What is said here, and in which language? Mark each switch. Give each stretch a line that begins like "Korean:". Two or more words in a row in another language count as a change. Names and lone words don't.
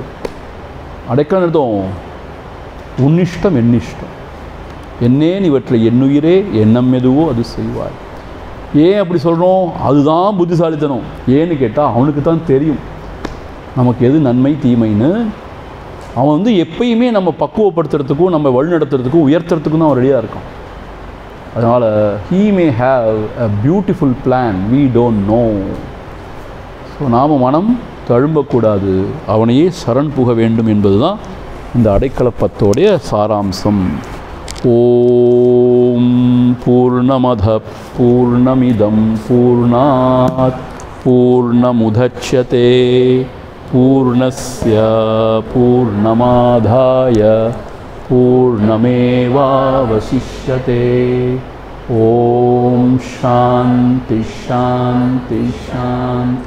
Tamil: அடைக்கலம் அர்த்தம் உன்னிஷ்டம் என்னிஷ்டம், என்னேன் இவற்றை என்னுயிரே எண்ணம் எதுவோ அது செய்வாய். ஏன் அப்படி சொல்கிறோம்? அதுதான் புத்திசாலித்தனம். ஏன்னு கேட்டால் அவனுக்கு தான் தெரியும் நமக்கு எது நன்மை தீமைன்னு. அவன் எப்பயுமே நம்ம பக்குவப்படுத்துறதுக்கும் நம்ம வழிநடத்துறதுக்கும் உயர்த்துறதுக்கும் தான் அவன் ரெடியாக இருக்கான்.
English: அதனால் he may have a beautiful plan, we don't know.
Tamil: ஸோ நாம் மனம் தழும்பக்கூடாது, அவனையே சரண் புக வேண்டும் என்பது தான் இந்த அடைக்கல 10 சாராம்சம்.
Sanskrit: ओं पूर्णमदः पूर्णमिदं पूर्णात् पूर्णमुदच्यते पूर्णस्य पूर्णमादाय पूर्णमेवावशिष्यते. ओं शान्तिः शान्तिः शान्तिः.